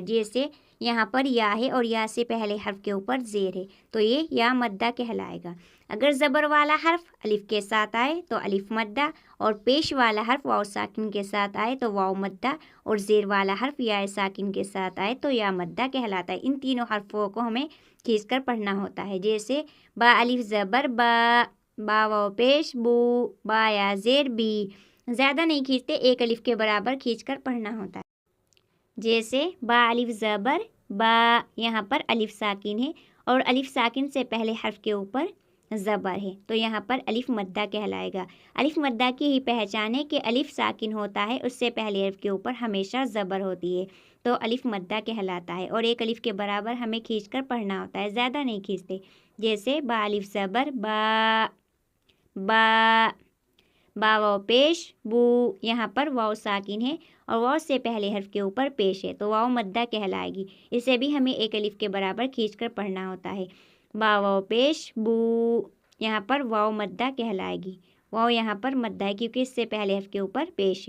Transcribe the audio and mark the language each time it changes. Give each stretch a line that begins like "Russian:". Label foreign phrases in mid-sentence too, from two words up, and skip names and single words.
Urdu: جیسے یہاں پر یا ہے اور یا سے پہلے حرف کے اوپر زیر ہے تو یہ یا مدہ کہلائے گا۔ اگر زبر والا حرف الف کے ساتھ آئے تو الف مدہ، اور پیش والا حرف واو ساکن کے ساتھ آئے تو واو مدہ، اور زیر والا حرف یا ساکن کے ساتھ آئے تو یا مدہ کہلاتا ہے۔ ان تینوں حرفوں کو ہمیں کھینچ کر پڑھنا ہوتا ہے۔ جیسے با الف زبر با، با واو پیش بو، با یا زیر بی، زیادہ نہیں کھینچتے، ایک الف کے برابر کھینچ کر پڑھنا ہوتا ہے۔ جیسے با الف زبر با، یہاں پر الف ساکن ہے اور الف ساکن سے پہلے حرف کے اوپر زبر ہے تو یہاں پر الف مدہ کہلائے گا۔ الف مدہ کی ہی پہچان ہے کہ الف ساکن ہوتا ہے، اس سے پہلے حرف کے اوپر ہمیشہ زبر ہوتی ہے تو الف مدہ کہلاتا ہے، اور ایک الف کے برابر ہمیں کھینچ کر پڑھنا ہوتا ہے، زیادہ نہیں کھینچتے۔ جیسے با الف زبر با با، با واو پیش بو، یہاں پر واو ساکن ہے اور واو سے پہلے حرف کے اوپر پیش ہے تو واو مدہ کہلائے گی۔ اسے بھی ہمیں ایک الف کے برابر کھینچ کر پڑھنا ہوتا ہے۔ با واو پیش بو، یہاں پر واو مدہ کہلائے گی۔ واو یہاں پر مدہ ہے کیونکہ اس سے پہلے حرف کے اوپر پیش ہے۔